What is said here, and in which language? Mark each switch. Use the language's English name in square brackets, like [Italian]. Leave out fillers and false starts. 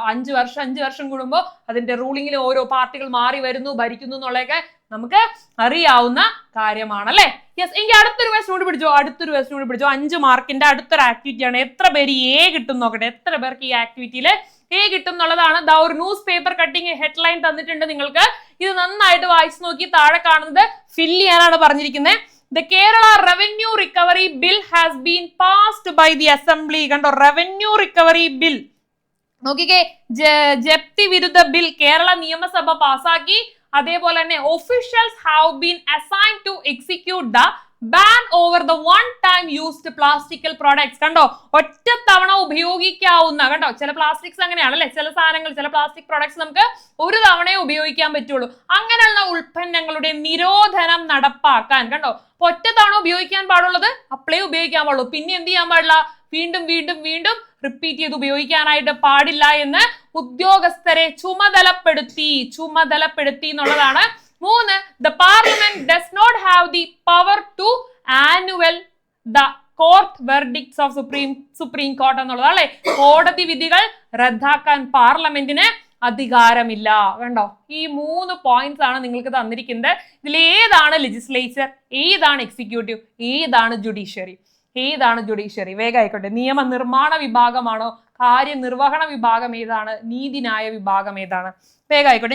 [Malayalam] 5 വർഷം കൂടുമ്പോൾ അതിന്റെ റൂളിംഗിൽ ഓരോ പാർട്ടികൾ മാറി വരുന്നു, ഭരിക്കുന്നു എന്നുള്ളതൊക്കെ നമുക്ക് അറിയാവുന്ന കാര്യമാണ് അല്ലെ. യെസ്. എങ്കിൽ അടുത്തൊരു ക്വസ്റ്റ്യൻ കൂടി പിടിച്ചോ. 5 മാർക്കിന്റെ അടുത്തൊരു ആക്ടിവിറ്റി ആണ്. എത്ര പേര് A കിട്ടും നോക്കട്ടെ, എത്ര പേർക്ക് ഈ ആക്ടിവിറ്റിയിൽ A കിട്ടും എന്നുള്ളതാണ്. ദാ ഒരു ന്യൂസ് പേപ്പർ കട്ടിങ് ഹെഡ്ലൈൻ തന്നിട്ടുണ്ട് നിങ്ങൾക്ക്. ഇത് നന്നായിട്ട് വായിച്ചു നോക്കി താഴെ കാണുന്നത് ഫിൽ ചെയ്യാനാണ് പറഞ്ഞിരിക്കുന്നത്. [English] The Kerala Revenue Recovery Bill has been passed by the Assembly. [Malayalam] കണ്ടോ, റവന്യൂ റിക്കവറി ബിൽ നോക്കിക്കേ. ജപ്തി വിരുദ്ധ ബിൽ കേരള നിയമസഭ പാസാക്കി. അതേപോലെ തന്നെ [English] Officials have been assigned to execute the ban over the one time used plastic products. [Malayalam] കണ്ടോ, ഒറ്റത്തവണ ഉപയോഗിക്കാവുന്ന, കണ്ടോ, ചില പ്ലാസ്റ്റിക്സ് അങ്ങനെയാണല്ലേ, ചില സാധനങ്ങൾ, ചില പ്ലാസ്റ്റിക് പ്രോഡക്ട്സ് നമുക്ക് ഒരു തവണയെ ഉപയോഗിക്കാൻ പറ്റുള്ളൂ. അങ്ങനെയുള്ള ഉൽപ്പന്നങ്ങളുടെ നിരോധനം നടപ്പാക്കാൻ. കണ്ടോ, ഒറ്റത്തവണ ഉപയോഗിക്കാൻ പാടുള്ളത് അപ്പളേ ഉപയോഗിക്കാൻ പാടുള്ളൂ, പിന്നെ എന്ത് ചെയ്യാൻ പാടില്ല, വീണ്ടും റിപ്പീറ്റ് ചെയ്ത് ഉപയോഗിക്കാനായിട്ട് പാടില്ല എന്ന് ഉദ്യോഗസ്ഥരെ ചുമതലപ്പെടുത്തി എന്നുള്ളതാണ്. [English] 3, the parliament does not have the power to annul the court verdicts of supreme court [Malayalam] എന്നുള്ളതാണ് അല്ലെ. കോടതി വിധികൾ റദ്ദാക്കാൻ പാർലമെന്റിന് അധികാരമില്ല. കണ്ടോ, ഈ 3 പോയിന്റ്സ് ആണ് നിങ്ങൾക്ക് തന്നിരിക്കുന്നത്. ഇതിൽ ഏതാണ് ലെജിസ്ലേച്ചർ, ഏതാണ് എക്സിക്യൂട്ടീവ്, ഏതാണ് ജുഡീഷ്യറി? വേഗം ആയിക്കോട്ടെ. നിയമനിർമ്മാണ വിഭാഗമാണോ, കാര്യനിർവഹണ വിഭാഗം ഏതാണ്, നീതിന്യായ വിഭാഗം ഏതാണ്? വേഗം ആയിക്കോട്ടെ.